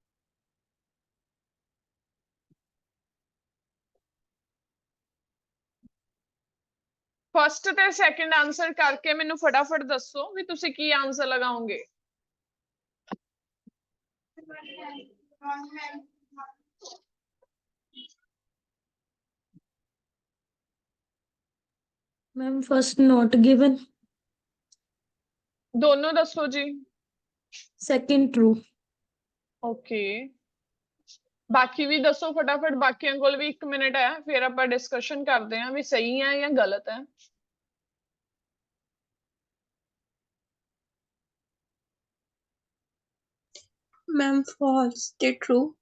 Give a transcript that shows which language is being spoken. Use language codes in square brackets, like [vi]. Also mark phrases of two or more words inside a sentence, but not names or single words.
[pa] ਫਸਟ ਤੇ ਸੈਕੰਡ ਆਨਸਰ ਕਰਕੇ ਮੈਨੂੰ ਫਟਾਫਟ ਦੱਸੋ ਵੀ ਤੁਸੀਂ ਕੀ ਆਨਸਰ ਲਗਾਓਗੇ। [en] ma'am first not given, [pa] ਦੋਨੋਂ ਦੱਸੋ ਜੀ। [en] second true. [pa] ਓਕੇ ਬਾਕੀ ਵੀ ਦੱਸੋ ਫਟਾਫਟ, ਬਾਕੀਆਂ ਕੋਲ ਵੀ 1 ਮਿੰਟ ਹੈ, ਫਿਰ ਆਪਾਂ ਡਿਸਕਸ਼ਨ ਕਰਦੇ ਹਾਂ ਵੀ ਸਹੀ ਹੈ ਜਾਂ ਗਲਤ ਹੈ। [en] ma'am false ਤੇ ਟਰੂ।